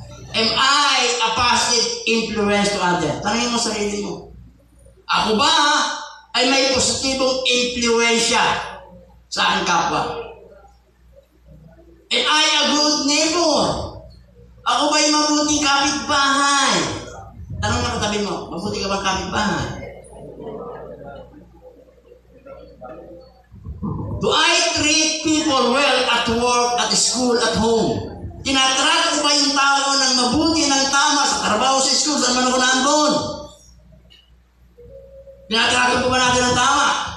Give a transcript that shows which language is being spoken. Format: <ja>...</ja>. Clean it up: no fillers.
<en>Am I a positive influence to others?</en> <tl>Tanangin mo sarili mo. Ako ba ay may positibong influensya sa aking kapwa?</tl> <en>Am I a good neighbor?</en> <tl>Ako ba ay mabuting kapitbahay? Tanong na katabi mo, mabuti ka bang kapitbahay?</tl> <en>Do I treat people well at work, at school, at home?</en> <tl>Tinatrato ko ba yung tao ng mabuti, ng tama, sa trabaho, sa school, saan man ako nandun? Tinatrato ko ba natin ng tama?</tl>